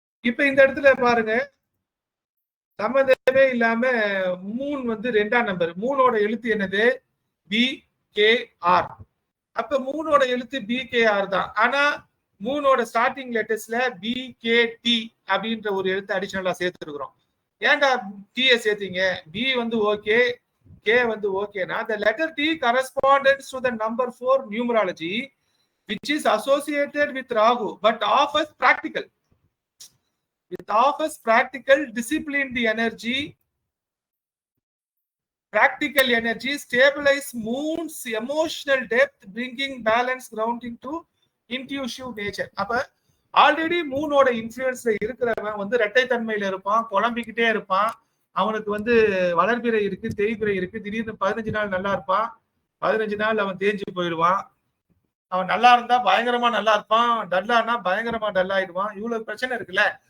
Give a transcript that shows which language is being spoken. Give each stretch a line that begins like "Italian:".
Tamil: இப்ப இந்த இடத்துல பாருங்க, சம்பந்தமே இல்லாம மூன் வந்து 2ஆம் நம்பர். மூனோட எழுத்து என்னது? BKR. அப்ப மூனோட எழுத்து BKR தான். ஆனா மூனோட ஸ்டார்டிங் லெட்டர்ஸ்ல BKT அப்படின்ற ஒரு எழுத்து அடிஷனலா சேர்த்துருக்கிறோம். ஏன்டா T சேர்த்தீங்க? B வந்து ஓகே, K வந்து ஓகேனா
English: the letter T corresponds to the number 4 numerology which is associated with Rahu but offers practical. It offers practical, disciplined energy, practical energy, stabilize moon's emotional depth, bringing balance, grounding to intuitive nature.
Tamil: அப்ப already மூனோட இன்ஃப்ளூயன்ஸ்ல இருக்கிறவன் வந்து இரட்டைத்தன்மையில இருப்பான், குழம்பிக்கிட்டே இருப்பான். அவனுக்கு வந்து வளர்பிறை இருக்கு, தேய்பிறை இருக்கு. திடீர்னு 15 நாள் நல்லா இருப்பான், 15 நாள் அவன் தேஞ்சு போயிடுவான். அவன் நல்லா இருந்தா பயங்கரமா நல்லா இருப்பான், டல்லானா பயங்கரமா டல்லாயிடுவான். இவ்வளவு பிரச்சனை இருக்குல்ல.